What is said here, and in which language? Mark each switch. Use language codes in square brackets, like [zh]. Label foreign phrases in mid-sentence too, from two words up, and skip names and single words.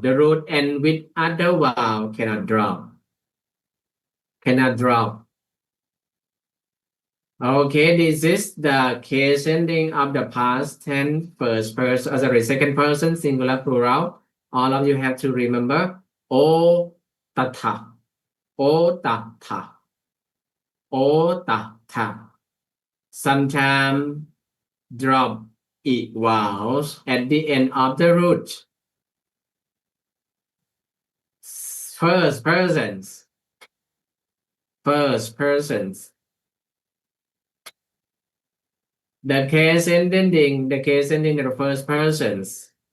[en] The root end with other vowel cannot drop. Okay, this is the case ending of the past tense, second person, singular, plural. All of you have to remember [pi] o tata, o tata, o tata. [en] Sometimes drop vowels at the end of the root. First persons. The case ending of the first persons.